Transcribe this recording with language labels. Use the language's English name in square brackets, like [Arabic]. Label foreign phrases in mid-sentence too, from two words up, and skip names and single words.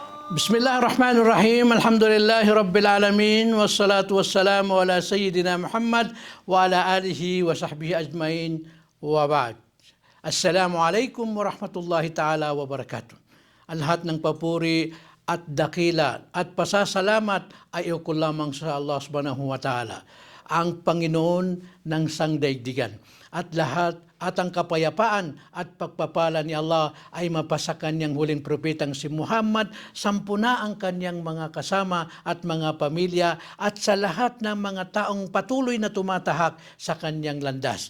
[Arabic] بسم الله الرحمن الرحيم. الحمد لله رب العالمين. والصلاة والسلام على سيدنا محمد وعلى آله وصحبه أجمعين وبعد. السلام عليكم ورحمة الله تعالى وبركاته. [Filipino] Ang lahat ng papuri at dakila at pasasalamat ay ukol lamang sa [Arabic] الله سبحانه وتعالى, [Filipino] ang Panginoon ng sangdaigdigan. At ang kapayapaan at pagpapala ni Allah ay mapasa kanyang huling propetang si Muhammad, sampuna ang kanyang mga kasama at mga pamilya, at sa lahat ng mga taong patuloy na tumatahak sa kanyang landas.